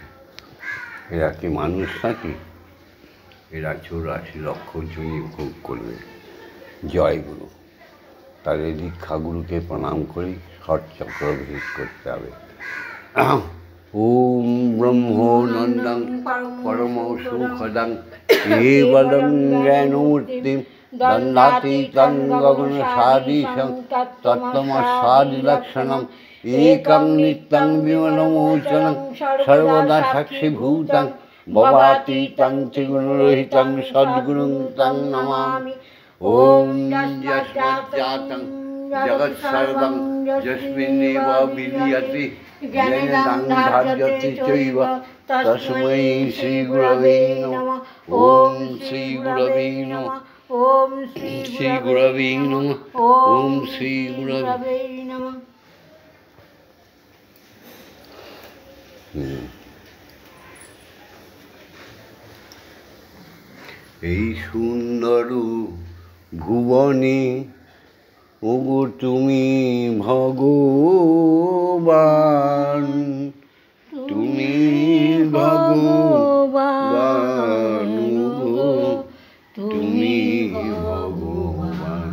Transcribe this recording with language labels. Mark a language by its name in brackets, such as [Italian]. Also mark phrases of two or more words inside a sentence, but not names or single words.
[Bangla] এরা কি মানুষ নাকি? এরা 84 লক্ষ জনই ভোগ করবে। জয় গুরু। তাহলে দীক্ষাগুরুকে প্রণাম করি, ষটচক্র ভেদ করতে হবে। [Sanskrit] ওম ব্রহ্মনন্দং পরম সুখদং কেবলং জ্ঞানমূর্তিম দণ্ডাতীতং গগন সাদৃশং তত্ত্বমস্যাদিলক্ষণম একং নিত্যং বিমলমোচনং সর্বদা সাক্ষীভূতং ভবাতীতং ত্রিগুণরহিতং সদ্গুরুং তং নমামি। ওম যস্মাজ্জাতং জগৎসর্বং যস্মিন্নেব বিলীয়তে জ্ঞানেন ধার্যতে চৈব তস্मै শ্রী গুরবে নমঃ। ওম শ্রী গুরবে নমঃ। ওম শ্রী গুরবে নমঃ। ওম শ্রী গুরবে নমঃ। [Bangla] এই সুন্দর ভুবনে ওগো তুমি ভগবান, তুমি ভগবান, ওগো তুমি ভগবান।